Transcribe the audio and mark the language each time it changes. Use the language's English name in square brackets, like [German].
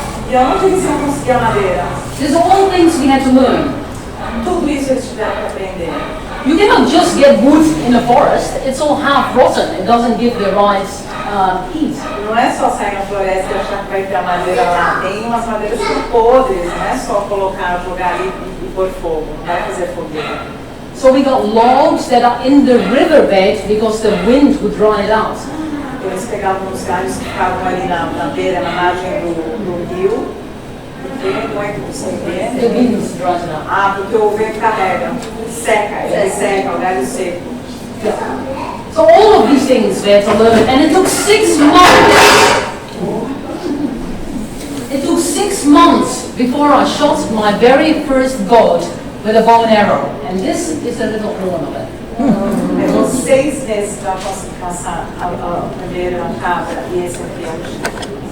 [Portuguese] E onde eles iam conseguir a madeira? [English] These are all things we had to learn. [Portuguese] Tudo isso eles tiveram que aprender. [English] You cannot just get wood in the forest. It's all half rotten. It doesn't give the right heat. [Portuguese] Não é só sair na floresta e achar que vai ter a madeira lá. Tem umas madeiras que são podres, não é só colocar, jogar ali e pôr fogo. Não vai fazer fogueira. [English] So we got logs that are in the riverbed because the wind would dry it out. [Portuguese] Eles pegavam os galhos que ficavam ali na beira, na margem do rio. Porque não é que você entende? [English] The wind dries it out. [Portuguese] Porque o vento carrega, seca, ele seca, o galho seco. [English] So all of these things we had to learn, and it took 6 months. It took 6 months before I shot my very first goat with a bow and arrow, and this is a little horn of it. [Portuguese] Levou 6 meses para conseguir caçar a primeira cabra e esse aqui é o chifre.